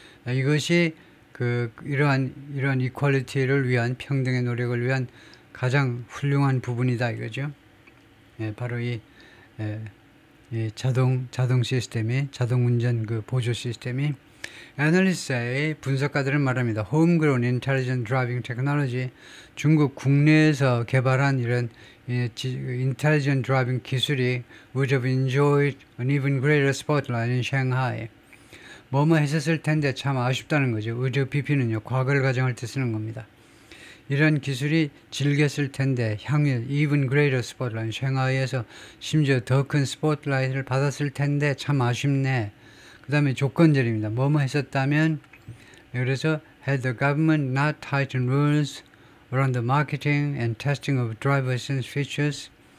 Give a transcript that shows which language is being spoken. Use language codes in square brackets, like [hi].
[ko] 이것이 이러한 이퀄리티를 위한, 평등의 노력을 위한 가장 훌륭한 부분이다 이거죠. 바로 이 자동 시스템이, 자동 운전 그 보조 시스템이. 애널리스트의 분석가들은 말합니다. [en] Homegrown intelligent driving technology, [ko] 중국 국내에서 개발한 이런 [en] intelligent driving 기술이 would have enjoyed an even greater spotlight in Shanghai. [ko] 뭐뭐 했었을 텐데 참 아쉽다는 거죠. would have BP는요, 과거를 가정할 때 쓰는 겁니다. 이런 기술이 즐겼을 텐데, 향유 [en] even greater spotlight, [ko] 샹하이에서 심지어 더 큰 스포트라이트를 받았을 텐데 참 아쉽네. 그 다음에 조건절입니다. 뭐뭐 했었다면, 그래서 [en] had the government not tightened rules around the marketing and testing of driver assistance features.